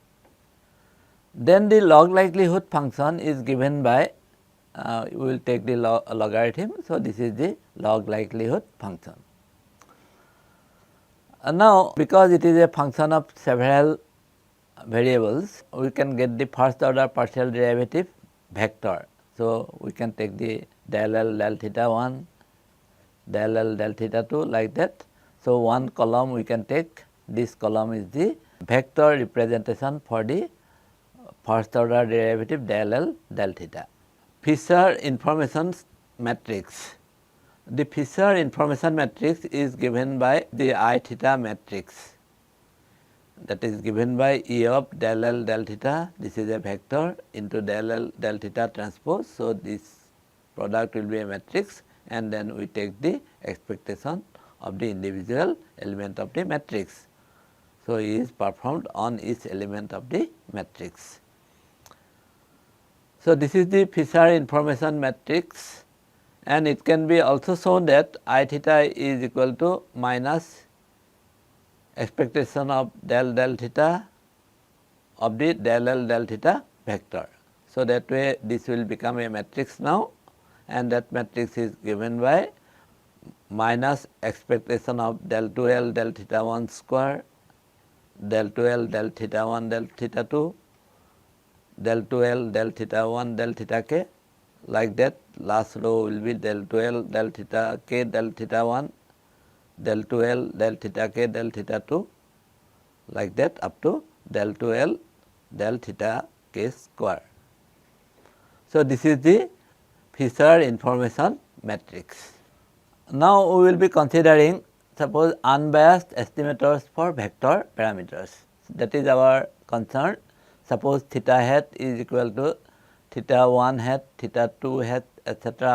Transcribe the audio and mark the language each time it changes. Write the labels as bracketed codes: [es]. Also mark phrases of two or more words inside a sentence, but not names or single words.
[en] Then the log likelihood function is given by, we will take the logarithm. So, this is the log likelihood function. Now, because it is a function of several variables, we can get the first order partial derivative vector. So, we can take the del L del theta 1, del L del theta 2 like that. So, one column we can take, this column is the vector representation for the first order derivative del L del theta. Fisher information matrix. The Fisher information matrix is given by the I theta matrix, that is given by E of del L del theta. This is a vector into del L del theta transpose. So, this product will be a matrix, and then we take the expectation of the individual element of the matrix. So, E is performed on each element of the matrix. So, this is the Fisher information matrix, and it can be also shown that I theta is equal to minus expectation of del del theta of the del L del theta vector. So, that way this will become a matrix now, and that matrix is given by minus expectation of del 2 L del theta 1 square, del 2 L del theta 1 del theta 2, del 2 L del theta 1 del theta k, like that. Last row will be del 2 L del theta k del theta 1, del 2 L del theta k del theta 2, like that up to del 2 L del theta k square. So, this is the Fisher information matrix. Now, we will be considering suppose unbiased estimators for vector parameters. That is our concern. Suppose theta hat is equal to theta 1 hat, theta 2 hat, etc.